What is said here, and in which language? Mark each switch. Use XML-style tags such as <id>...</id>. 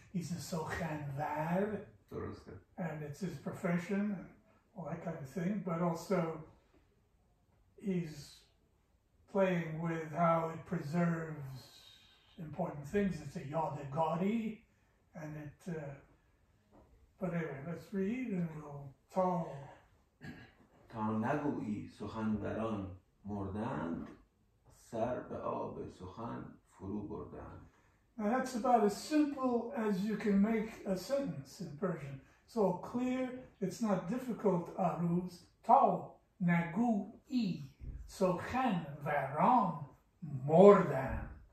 <en>He's a sochan var. And it's his profession and all that kind of thing. But also he's playing with how it preserves important things. It's a yadagari. And it... but anyway, let's read and we'll talk.</en> <fa>تا نگویی سخنوران مردند، سر به آب سخن فرو بردند.</fa> <en>Now that's about as simple as you can make a sentence in Persian. It's all clear, it's not difficult, aruz.</en> <fa>Ta nagui sukhanvaran mordand.</fa>